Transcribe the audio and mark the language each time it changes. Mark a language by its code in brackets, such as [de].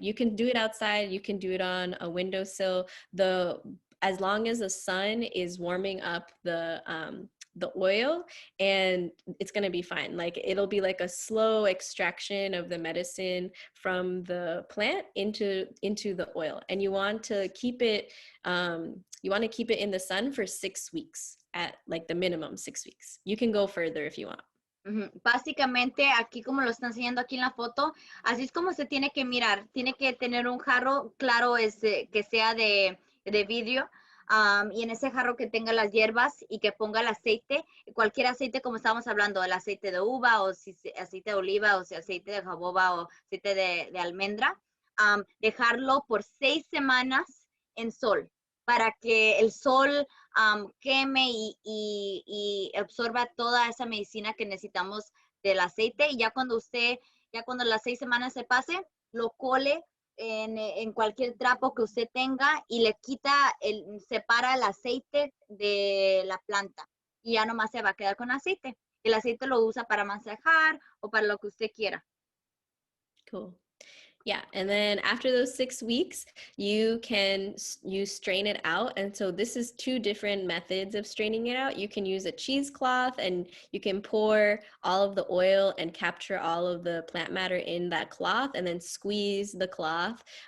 [en] You can do it outside, you can do it on a windowsill. As long as the sun is warming up the oil, and it's going to be fine. Like it'll be like a slow extraction of the medicine from the plant into the oil. And you want to keep it in the sun for 6 weeks, at like the minimum 6 weeks. You can go further if you want. [es] Básicamente, aquí como lo está enseñando aquí en la foto, así es como se tiene que mirar. Tiene que tener un jarro, claro, que sea de vidrio, y en ese jarro que tenga las hierbas y que ponga el aceite, cualquier aceite, como estábamos hablando, el aceite de uva, o si aceite de oliva, o si aceite de jojoba, o aceite de almendra, dejarlo por 6 semanas en sol, para que el sol queme y absorba toda esa medicina que necesitamos del aceite. Y ya cuando las 6 semanas se pase, lo cole en cualquier trapo que usted tenga y le separa el aceite de la planta, y ya nomás se va a quedar con aceite. El aceite lo usa para masajar o para lo que usted quiera. [en] Cool. Yeah, and then after those 6 weeks, you strain it out. And so this is 2 different methods of straining it out. You can use a cheesecloth, and you can pour all of the oil and capture all of the plant matter in that cloth, and then squeeze the cloth.